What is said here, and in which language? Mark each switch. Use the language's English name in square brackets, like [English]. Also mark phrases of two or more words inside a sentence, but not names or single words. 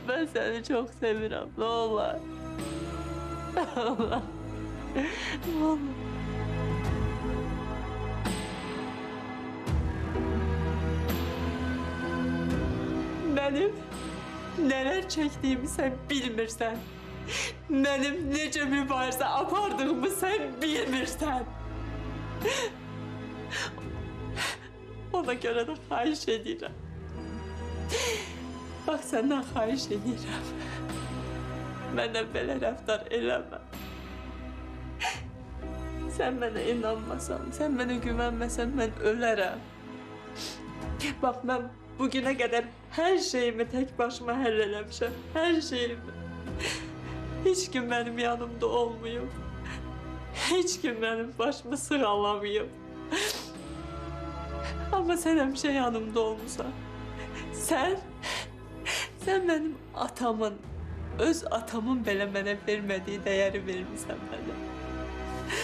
[Turkish] Ben seni çok seviyorum. Ne olur. Ne olur. Ne olur. Benim neler çektiğimi sen bilmirsən. [Azerbaijani] Benim necə mübarizə apardığımı sen bilmirsən. Ona göre de xahiş edirəm. [Turkish] Bak senden [Azerbaijani] xahiş edirəm. Mənə belə rəftar eləmə. [Turkish] Sen bana inanmasan, sen bana güvenmesen ben ölərəm. Bak ben bugüne kadar her şeyimi tek başıma hallelemişim. Her şeyimi. Hiç kim benim yanımda olmuyor. Hiç kim benim başımı sığalamıyor. Ama sen hemşe yanımda olmuşsan. Sen benim atamın, öz atamın belə mənə vermediği değeri vermişsən bana.